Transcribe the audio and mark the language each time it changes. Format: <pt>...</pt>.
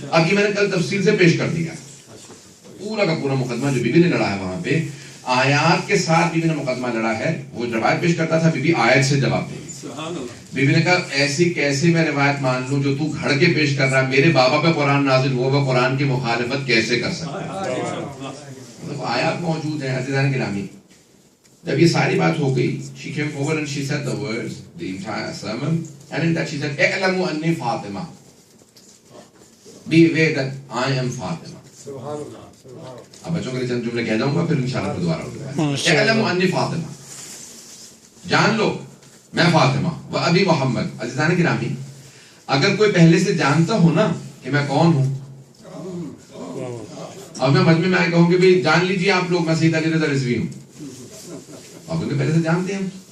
<ur>اب یہ میں نے کل تفصیل سے پیش کر دیا پورا کا پورا مقدمہ جو بی بی نے لڑا ہے وہاں پہ آیات کے ساتھ. بی بی نے مقدمہ لڑا ہے, وہ روایت پیش کرتا تھا, بی بی آیت سے جواب دے. بی بی نے کہا ایسی کیسے میں روایت مان لوں جو تو گھڑ کے پیش کر رہا ہے, میرے بابا پہ قرآن نازل ہوا, وہ قرآن کی مخالفت کیسے کر سکتا ہے؟ آیات موجود ہیں. عزیزان گرامی,</ur> <en>جب یہ ساری بات ہو گئی, she came forward and she said the words, the entire sermon, and in that she said,</en> <ar>اعلموا انی فاطمہ,</ar> <en>be aware that I am Fatima.</en> <ur>اب بچوں کے لیے چند جملے کہہ جاؤں گا, پھر انشاءاللہ پھر دوبارہ ہوگا.</ur> <ar>اعلموا انی فاطمہ,</ar> <ur>جان لو میں فاطمہ,</ur> <ar>و ابی محمد.</ar> <ur>عزیزان گرامی, اگر کوئی پہلے سے جانتا ہو نا کہ میں کون ہوں, اب میں مجمع میں آئے کہوں کہ بھئی جان لیجیے آپ لوگ میں سید علی رضا رضوی ہوں, آپ ان کے پہلے سے جانتے ہیں.</ur>